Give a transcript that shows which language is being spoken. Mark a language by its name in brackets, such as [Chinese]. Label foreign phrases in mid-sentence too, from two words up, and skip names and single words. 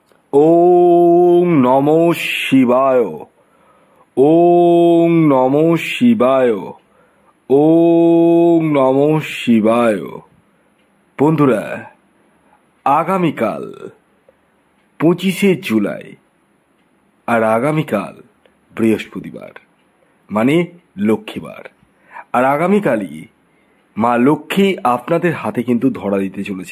[Sanskrit] ওং নমো শিবায়। ওং নমো শিবায়। ওং নমো শিবায়। [Bangla] বন্ধুরা, আগামীকাল 25শে জুলাই, আর আগামীকাল বৃহস্পতিবার, মানে লক্ষ্মীবার। আর আগামীকালই মা লক্ষ্মী আপনাদের হাতে কিন্তু ধরা দিতে চলেছে।